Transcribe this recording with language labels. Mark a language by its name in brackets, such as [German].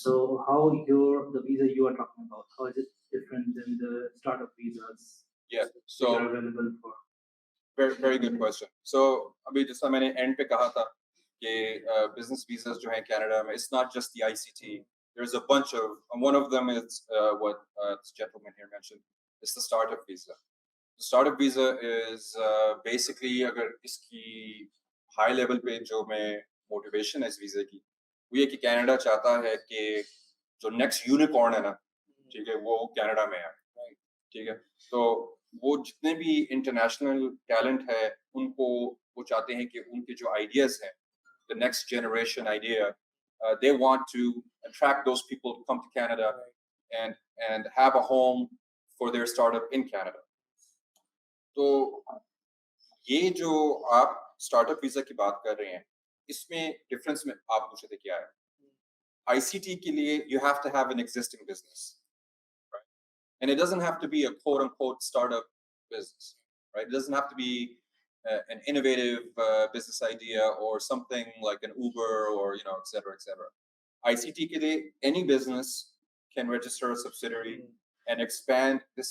[English] So how the visa you are talking about, how is it different than the startup visas? Yeah. So that are available for. Very good question. [Hindi] So अभी जैसा मैंने end पे कहा था कि business visas जो हैं Canada में, [English] it's not just the ICT. There's a bunch of, and one of them is what this gentleman here mentioned. It's the startup visa. The startup visa is basically [Hindi] अगर इसकी high level पे जो मैं motivation है इस visa की, वो ये कि Canada चाहता है कि जो next unicorn है ना, ठीक है, वो Canada में आए, ठीक है. तो वो जितने भी इंटरनेशनल टैलेंट है उनको वो चाहते हैं कि उनके जो आइडियाज हैं, [English] the next generation idea, they want to attract those people to come to Canada and have a home for their startup in Canada. [Hindi] तो ये जो आप स्टार्टअप वीजा की बात कर रहे हैं, इसमें डिफरेंस में आप पूछे थे क्या है? [English] ICT [Hindi] के लिए [English] you have to have an existing business. And it doesn't have to be a quote unquote startup business, right? It doesn't have to be an innovative business idea or something like an Uber or, et cetera. ICT [Hindi] ke liye, [English] any business can register a subsidiary and expand this.